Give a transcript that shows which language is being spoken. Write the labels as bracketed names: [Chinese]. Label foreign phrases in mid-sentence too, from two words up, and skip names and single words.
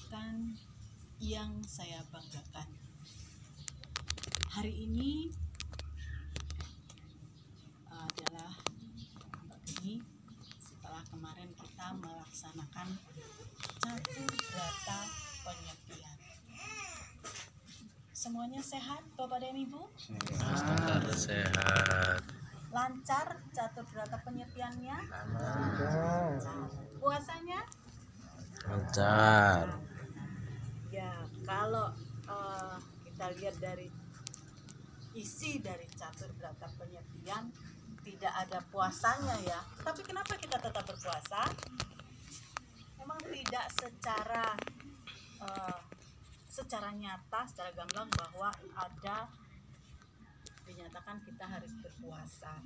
[Indonesian] teman-teman yang saya banggakan. Hari ini adalah ini setelah kemarin kita melaksanakan catur berata penyepian. Semuanya sehat Bapak dan Ibu? Sehat. Lancar catur berata penyepiannya? Lancar. Puasanya? Lancar. Ya, kalau kita lihat dari isi dari catur berata penyepian, tidak ada puasanya ya. Tapi kenapa kita tetap berpuasa? Memang tidak secara nyata, secara gamblang bahwa ada dinyatakan kita harus berpuasa.